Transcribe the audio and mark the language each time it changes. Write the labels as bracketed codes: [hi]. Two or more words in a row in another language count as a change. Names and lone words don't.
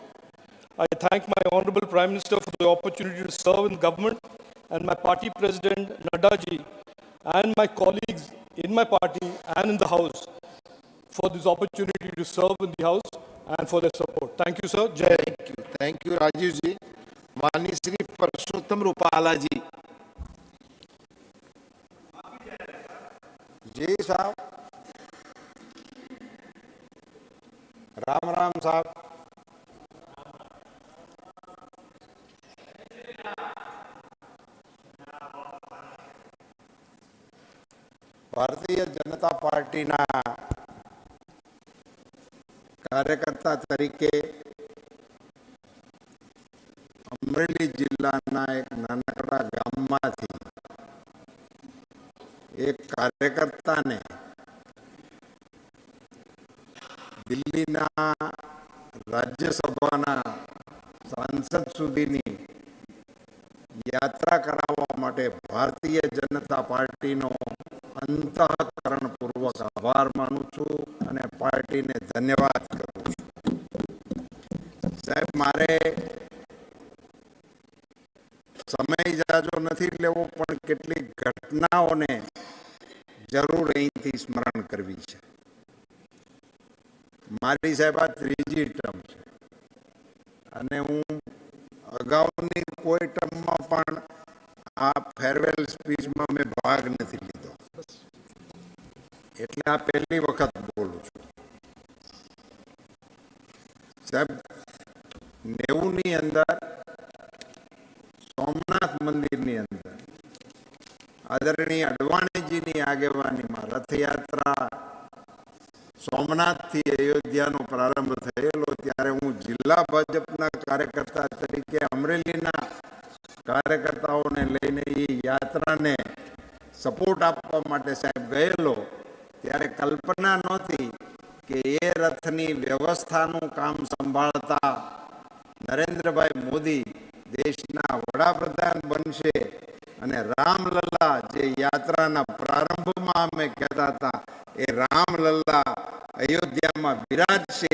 [en] I thank my Honorable Prime Minister for the opportunity to serve in government, and my party President Nadda ji, and my colleagues in my party and in the House for this opportunity to serve in the House and for their support. Thank you, sir. [hi] जय हिंद. [en] Thank you, Rajiv ji. [hi] माननीय श्री परसोत्तम रूपाला जी। जी साहब, राम राम साहब। [gu] ભારતીય જનતા પાર્ટી ના કાર્યકર્તા તરીકે અમરેલી જિલ્લાના એક નાનકડા ગામમાંથી એક કાર્યકર્તા ને દિલ્હીના રાજ્યસભાના સાંસદ સુધીની યાત્રા કરાવવા માટે ભારતીય જનતા પાર્ટીનો અંતઃકરણપૂર્વક આભાર માનુ છૂં અને પાર્ટીને ધન્યવાદ કરૂં છૂં। સાહેબ, મારે સમય જાજો નહીં લેવો, પણ કેટલીક ઘટનાઓને જરૂર અહીંથી સ્મરણ કરવી છે। મારી સાહેબ આ ત્રીજી ટર્મ છે અને હૂં અગાઉની કોઈ ટર્મ મેં પણ આ [en] farewell speech [gu] મેં મૈં ભાગ નહીં લીધો, એટલે આ પહલી વખત બોલૂં છૂં। સાહેબ, 90 ની અંદર સોમનાથ મંદિર ની અંદર આદરણીય અડવાણી જી ની આગેવાની મેં રથયાત્રા સોમનાથ થી અયોધ્યા નો પ્રારંભ થયેલો, ત્યારે હૂં જિલા ભાજપના કાર્યકર્તા તરીકે અમરેલીના કાર્યકર્તાઓને લઈને ઈ યાત્રાને સપોર્ટ આપવા માટે સાહેબ ગયેલો, ત્યારે કલ્પના નહોતી કે એ રથની વ્યવસ્થાનું કામ સંભાળતા નરેન્દ્રભાઈ મોદી દેશના વડાપ્રધાન બનશે અને રામલલ્લા જે યાત્રાના પ્રારંભમાં અમે કહેતા હતા એ રામલલ્લા અયોધ્યા મેં વિરાજશે।